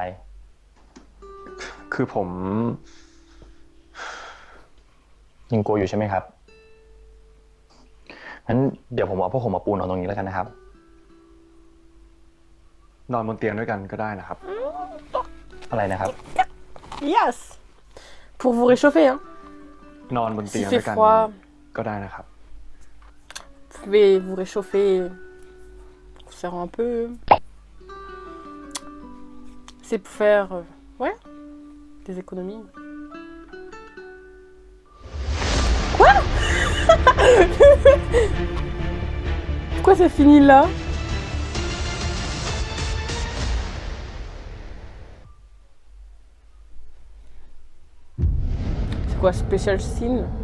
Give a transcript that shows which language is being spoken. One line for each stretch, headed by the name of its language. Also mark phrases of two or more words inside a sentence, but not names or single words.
Thai: คือผม ยังกลัวอยู่ใช่ไหมครับ งั้นเดี๋ยวผมเอาผ้าห่มมาปูนอนตรงนี้แล้วกันนะครับ นอนบนเตียงด้วยกันก็ได้นะครับ อะไรนะครับ
English: Yes.
French: Pour vous réchauffer, hein.
Thai: นอนบนเตียง
French: S'il
Thai: ด้ว
French: fait
Thai: ยกัน
French: froid,
Thai: ก็ได้นะครับ
French: vous pouvez vous réchauffer. Vous serrer un peu. C'est pour faire, ouais, des économies. Quoi? Pourquoi ça finit là? C'est quoi,
English: special scene?